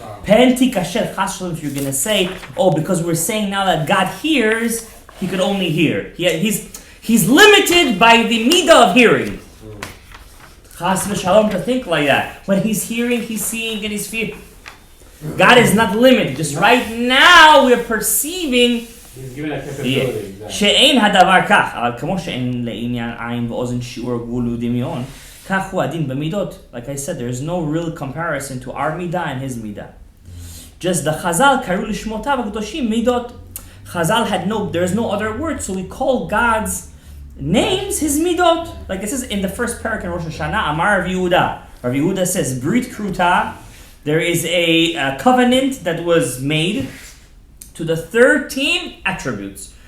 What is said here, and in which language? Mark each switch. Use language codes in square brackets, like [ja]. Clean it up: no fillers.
[he] Pen tikasher chas shalom, [en] if you're going to say, because we're saying now that God hears, He could only hear. He's limited by the midah of hearing. Chas v'shalom, to think like that. When He's hearing, He's seeing, and He's feeling. God is not limited. Just right now we're perceiving. He's given a capability. [he] שאין הדבר כך, אבל כמו שאין לעניין עין ואוזן שיעור גבול ודמיון, כך הוא הדין במידות. [en] Like I said, there's no real comparison to our midah and His midah. Just the Chazal [he] קראו לשמותיו הקדושים מידות. [en] Chazal there's no other word, so we call God's names His midot. Like it says in the first parak in Rosh Hashanah, Amar Rav Yehuda. Rav Yehuda says, [he] Brit Kruta. [en] There is a covenant that was made to the 13 attributes.